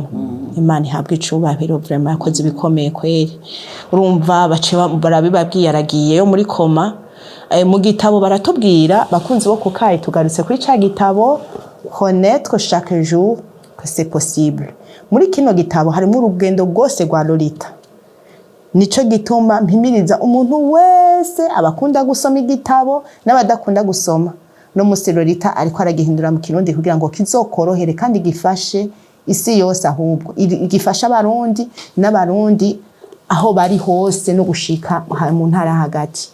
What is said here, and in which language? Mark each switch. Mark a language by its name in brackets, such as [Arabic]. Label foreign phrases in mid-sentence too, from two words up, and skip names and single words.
[Rundi] Imana ihabwa icubahiro, vraiment yakoze ibikomeye kweri. Urumva bace barabibabwiye yaragiye yo muri koma. Mu gitabo baratubwira bakunzi bo kukayi, tugarutse kuri ca gitabo [French] connaître chaque jour que c'est possible. [Rundi] Muri kino gitabo harimo urugendo rwose rwa Lolita. Nico gituma mpimiriza umuntu wese abakunda gusoma igitabo n'abadakunda gusoma. No musi Lolita ariko aragihindura mu Kirundi kugira ngo kizokorohere kandi gifashe isi yose, ahubwo igifasha abarundi n'abarundi aho bari hose no gushika mu ntara hagati.